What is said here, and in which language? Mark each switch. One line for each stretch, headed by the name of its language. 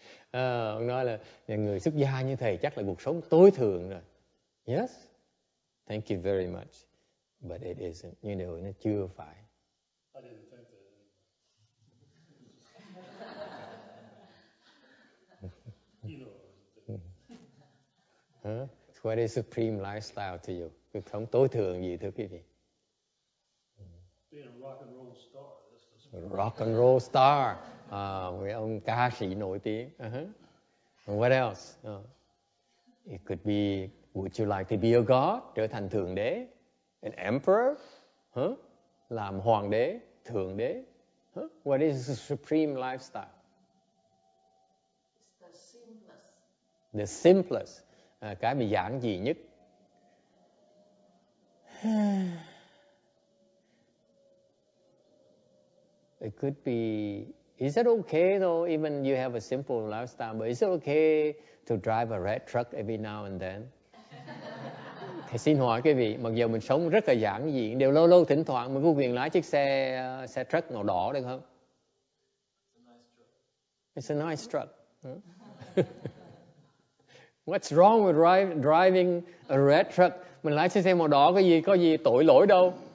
Vietnamese: Ông nói là người xuất gia như thầy chắc là cuộc sống tối thượng rồi.
English: Yes, thank you very much, but it isn't.
Vietnamese: Nhưng điều nó chưa phải.
English: I didn't think that. You know. What is supreme lifestyle to you?
Vietnamese: Cuộc sống tối thượng gì thưa quý vị?
English: Being a rock and roll star. Rock and roll star.
Vietnamese: Người ông ca sĩ nổi tiếng.
English: What else? It could be, would you like to be a god?
Vietnamese: Trở thành thượng đế.
English: An emperor?
Vietnamese: Làm hoàng đế, thượng đế.
English: What is the supreme lifestyle? It's the simplest. The simplest.
Vietnamese: Cái bị giản dị nhất.
English: It could be, is it okay though, even you have a simple lifestyle, but is it okay to drive a red truck every now and then?
Vietnamese: Thầy xin hỏi quý vị, mặc dù mình sống rất là giản dị, đều lâu lâu thỉnh thoảng mình có quyền lái chiếc xe truck màu đỏ được không?
English: It's a nice truck. What's wrong with driving a red truck?
Vietnamese: Mình lái chiếc xe màu đỏ có gì tội lỗi đâu.